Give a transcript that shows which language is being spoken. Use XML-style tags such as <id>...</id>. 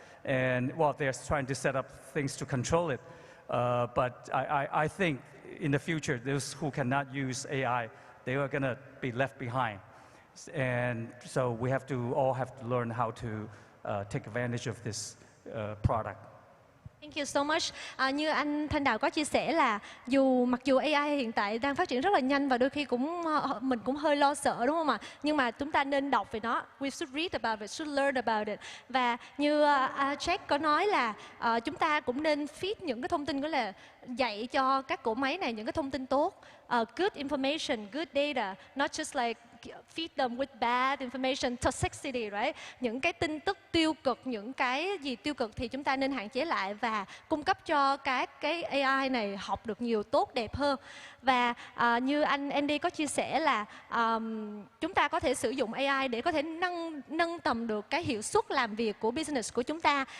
<en>And, well, they're trying to set up things to control it. But I think in the future, those who cannot use AI, they are going to be left behind. And so we all have to learn how to take advantage of this product. Thank you so much.</en> <vi>Như anh Thanh Đào có chia sẻ là mặc dù AI hiện tại đang phát triển rất là nhanh và đôi khi mình cũng hơi lo sợ, đúng không ạ? Nhưng mà chúng ta nên đọc về nó.</vi> <en>We should read about it, should learn about it.</en> <vi>Và như Jack có nói là chúng ta cũng nên feed những cái thông tin, gọi là dạy cho các cỗ máy này những cái thông tin tốt.</vi> <en>Good information, good data, not just like feed them with bad information, toxicity, right?</en> <vi>Những cái tin tức tiêu cực, những cái gì tiêu cực thì chúng ta nên hạn chế lại và cung cấp cho các cái AI này học được nhiều tốt đẹp hơn. Và như anh Andy có chia sẻ là chúng ta có thể sử dụng AI để có thể nâng tầm được cái hiệu suất làm việc của business của chúng ta.</vi>